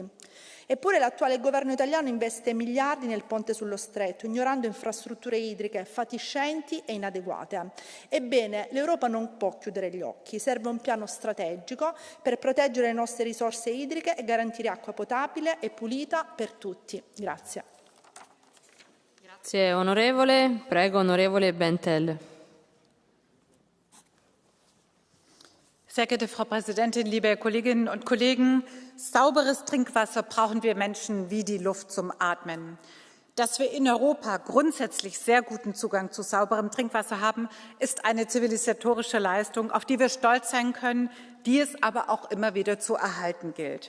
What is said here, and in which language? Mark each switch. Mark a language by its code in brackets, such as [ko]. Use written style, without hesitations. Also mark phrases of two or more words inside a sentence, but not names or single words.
[it] Eppure l'attuale governo italiano investe miliardi nel ponte sullo Stretto, ignorando infrastrutture idriche fatiscenti e inadeguate. Ebbene, l'Europa non può chiudere gli occhi, serve un piano strategico per proteggere le nostre risorse idriche e garantire acqua potabile e pulita per tutti. Grazie. Grazie onorevole. Prego onorevole Bentel. [de] Sehr geehrte Frau Präsidentin, liebe Kolleginnen und Kollegen! Sauberes Trinkwasser brauchen wir Menschen wie die Luft zum Atmen. Dass wir in Europa grundsätzlich sehr guten Zugang zu sauberem Trinkwasser haben, ist eine zivilisatorische Leistung, auf die wir stolz sein können, die es aber auch immer wieder zu erhalten gilt.